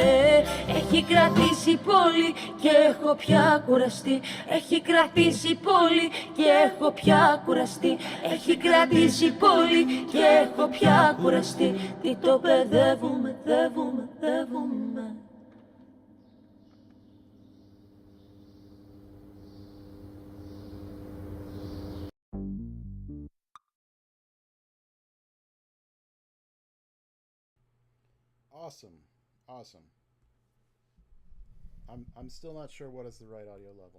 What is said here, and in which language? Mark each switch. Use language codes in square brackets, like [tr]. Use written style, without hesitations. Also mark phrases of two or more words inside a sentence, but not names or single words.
[el] Έχει κρατήσει πολύ και έχω πια κουραστεί. Έχει κρατήσει πολύ και έχω πια κουραστεί. Έχει κρατήσει πολύ και έχω πια κουραστεί. Τι το παιδεύουμε, δεύουμε, δεύουμε. [en] Awesome. Awesome. I'm still not sure what is the right audio level.